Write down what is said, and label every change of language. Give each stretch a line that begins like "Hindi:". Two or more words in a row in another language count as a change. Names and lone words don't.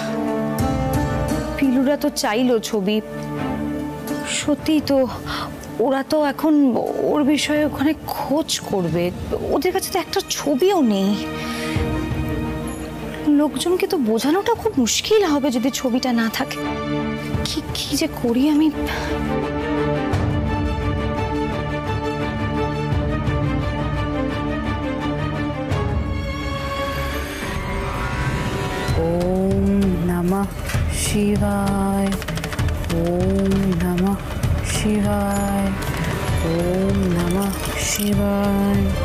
Bangla: পিলুরা তো চাইলো ছবি, সত্যি তো ওরা তো এখন ওর বিষয়ে ওখানে খোঁজ করবে, ওদের কাছে তো একটা ছবিও নেই। লোকজনকে তো বোঝানোটা খুব মুশকিল হবে যদি ছবিটা না থাকে। কি কি যে করি আমি।
Sanskrit: ওম নমঃ শিবায়, ওম নমঃ শিবায়, ওম নমঃ শিবায়,